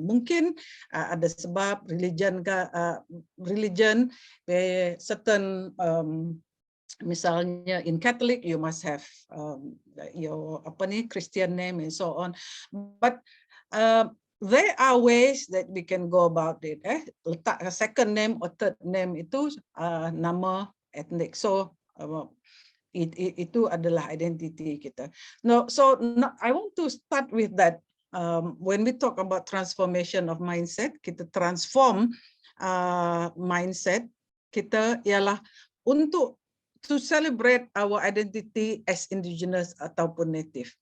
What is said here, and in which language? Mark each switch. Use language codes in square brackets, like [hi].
[ms] Mungkin ada sebab [en] religion certain [ms] misalnya [en] in Catholic you must have your Christian name and so on. But there are ways that we can go about it. [ms] Letak [en] second name or third name [ms] itu nama etnik. So itu adalah identiti kita. [en] No, so I want to start with that. When we talk about transformation of mindset, [ms] kita transform mindset kita ialah untuk [en] to celebrate our identity as indigenous [ms] ataupun [en] native.